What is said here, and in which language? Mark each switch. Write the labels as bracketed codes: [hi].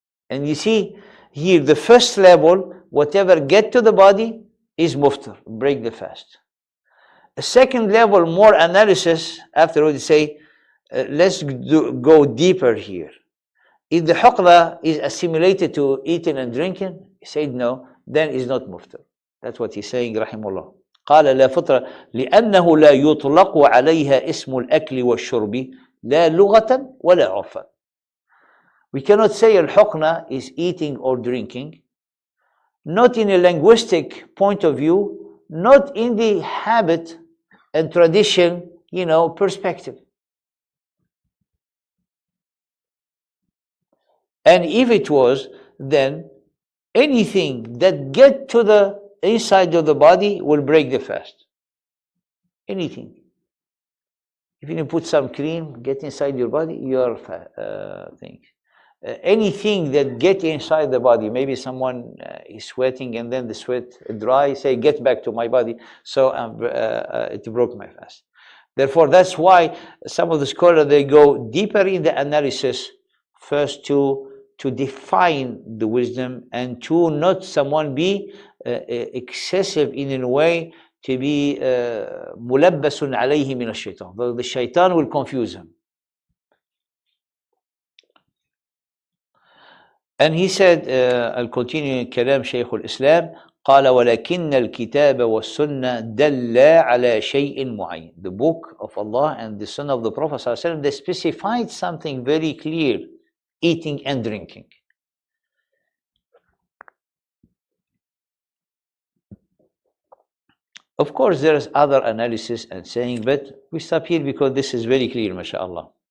[en] And you see here, the first level, whatever get to the body is muftar, break the fast. A second level, more analysis, afterwards you say, let's go deeper here. If the haqna is assimilated to eating and drinking, he said no, then it's not muftar. That's what he's saying, rahimahullah. [ar] قال لا فطرة لأنه لا يطلق عليها اسم الأكل والشرب لا لغة ولا عرفا. [en] We cannot say al-haqna is eating or drinking, not in a linguistic point of view, not in the habit and tradition, perspective. And if it was, then anything that get to the inside of the body will break the fast. Anything. If you put some cream, get inside your body, your thing. Anything that get inside the body, maybe someone is sweating and then the sweat dry, say, get back to my body, so it broke my fast. Therefore, that's why some of the scholars, they go deeper in the analysis, first to define the wisdom, and to not someone be excessive in a way to be [ar] ملبس عليه من الشيطان. [en] The shaitan will confuse him. And he said, I'll continue [ar] كلام شيخ الإسلام, قال ولكن الكتاب والسنة دل على شيء معين. [en] The book of Allah and the Sunnah of the Prophet [ar] صلى الله عليه وسلم, [en] they specified something very clear, eating and drinking. Of course, there is other analysis and saying, but we stop here because this is very clear, mashallah.